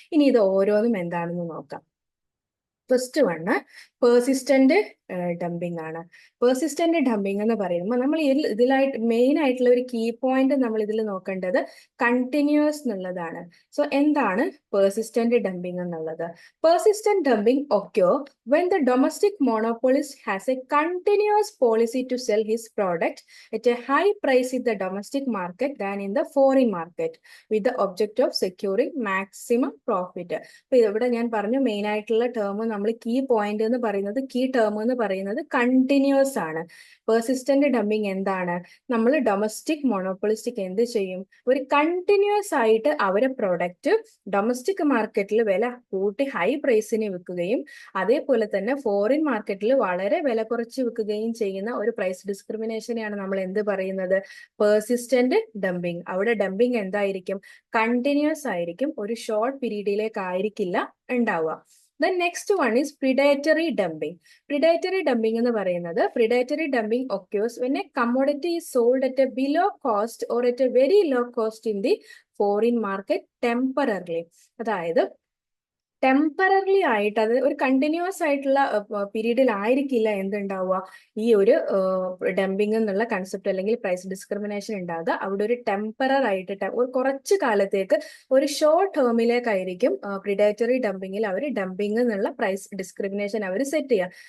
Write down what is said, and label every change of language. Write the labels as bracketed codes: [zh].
[ml] ഇനി ഇത് ഓരോന്നും എന്താണെന്ന് നോക്കാം. ഫസ്റ്റ് വണ് പെർസിസ്റ്റന്റ് ഡംപിങ് ആണ്. പെർസിസ്റ്റന്റ് ഡംപിങ് എന്ന് പറയുമ്പോൾ നമ്മൾ ഇതിലായിട്ട് മെയിൻ ആയിട്ടുള്ള ഒരു കീ പോയിന്റ് നമ്മൾ ഇതിൽ നോക്കേണ്ടത് കണ്ടിന്യൂസ് എന്നുള്ളതാണ്. സോ എന്താണ് പെർസിസ്റ്റന്റ് ഡംപിങ് എന്നുള്ളത്? [en] Persistent dumping occur when the domestic monopolist has a continuous policy to sell his product at a high price in the domestic market than in the foreign market with the object of securing maximum profit. [ml] അപ്പൊ ഇവിടെ ഞാൻ പറഞ്ഞു main ആയിട്ടുള്ള term നമ്മൾ key point എന്ന് പറയുന്നത്, key term എന്ന് പറയുന്നത് കണ്ടിന്യൂസ് ആണ്. പെർസിസ്റ്റന്റ് ഡംപിങ് എന്താണ്? നമ്മൾ ഡൊമസ്റ്റിക് മോണോപ്പൊളിസ്റ്റിക് എന്ത് ചെയ്യും? ഒരു കണ്ടിന്യൂസ് ആയിട്ട് അവരെ പ്രൊഡക്റ്റ് ഡൊമസ്റ്റിക് മാർക്കറ്റിൽ വില കൂട്ടി ഹൈ പ്രൈസിന് വിൽക്കുകയും അതേപോലെ തന്നെ ഫോറിൻ മാർക്കറ്റിൽ വളരെ വില കുറച്ച് വിൽക്കുകയും ചെയ്യുന്ന ഒരു പ്രൈസ് ഡിസ്ക്രിമിനേഷനെയാണ് നമ്മൾ എന്ത് പറയുന്നത്? Persistent dumping. അവിടെ ഡംപിങ് എന്തായിരിക്കും? കണ്ടിന്യൂസ് ആയിരിക്കും, ഒരു ഷോർട്ട് പീരീഡിലേക്ക് ആയിരിക്കില്ല ഉണ്ടാവുക. [en] The next one is predatory dumping. Predatory dumping [ml] എന്ന് പറയുന്നത്, [en] predatory dumping occurs when a commodity is sold at a below cost or at a very low cost in the foreign market temporarily. [ml] അതായത് temporary ആയിട്ട്, അത് ഒരു continuous ആയിട്ടുള്ള പീരീഡിൽ ആയിരിക്കില്ല എന്തുണ്ടാവുക? ഈ ഒരു ഡംപിങ് എന്നുള്ള കൺസെപ്റ്റ് അല്ലെങ്കിൽ പ്രൈസ് ഡിസ്ക്രിമിനേഷൻ ഉണ്ടാകുക. അവിടെ ഒരു ടെമ്പറർ ആയിട്ട് ഒരു കുറച്ച് കാലത്തേക്ക് ഒരു ഷോർട്ട് ടേമിലേക്കായിരിക്കും പ്രിഡേറ്ററി ഡംപിങ്ങിൽ അവർ ഡംപിങ് എന്നുള്ള പ്രൈസ് ഡിസ്ക്രിമിനേഷൻ അവർ സെറ്റ് ചെയ്യുക.